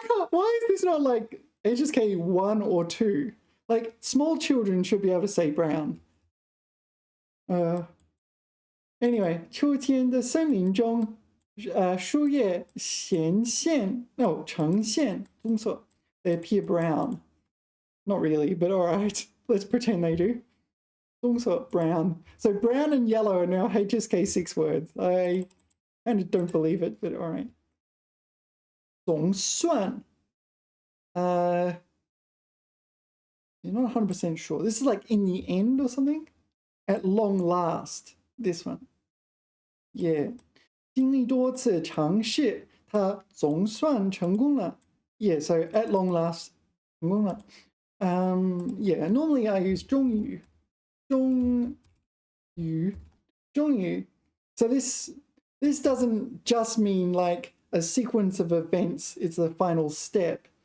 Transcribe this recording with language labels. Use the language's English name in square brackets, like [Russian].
[English] Why is this not like HSK 1 or 2? Like, small children should be able to say brown. Anyway, [Chinese] 秋天的森林中，树叶呈现棕色. [English] They appear brown. Not really, but alright. Let's pretend they do. [Chinese] 棕色, [English] brown. So brown and yellow are now HSK6 words. I kind of don't believe it, but alright. [Chinese] 总算. [English] You're not 100% sure. This is like in the end or something? At long last. This one. Yeah. [Chinese] 经历多次尝试，他总算成功了. [English] Yeah, so at long last, [Chinese] 成功了. [English] Yeah, normally I use [Chinese] 终于. 终于. [English] So this doesn't just mean like a sequence of events, it's the final step.